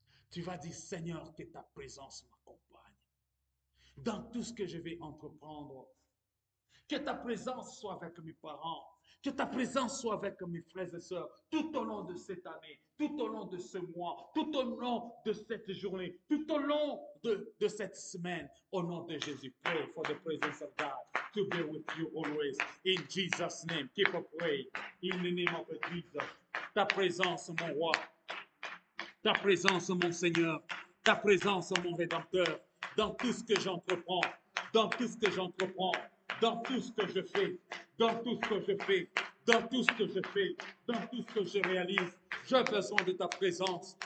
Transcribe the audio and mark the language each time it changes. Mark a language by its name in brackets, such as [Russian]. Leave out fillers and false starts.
[French] Tu vas dire, Seigneur, que ta présence m'accompagne dans tout ce que je vais entreprendre. Que ta présence soit avec mes parents. Que ta présence soit avec mes frères et sœurs tout au long de cette année, tout au long de ce mois, tout au long de cette journée, tout au long de cette semaine. Au nom de Jésus, [English] pray for the presence of God to be with you always. In Jesus' name, keep on praying. In the name of Jesus. [French] Ta présence, mon roi. Ta présence, mon Seigneur. Ta présence, mon Rédempteur. Dans tout ce que j'entreprends. Dans tout ce que j'entreprends. Dans tout ce que je fais, dans tout ce que je fais, dans tout ce que je fais, dans tout ce que je réalise, j'ai besoin de ta présence.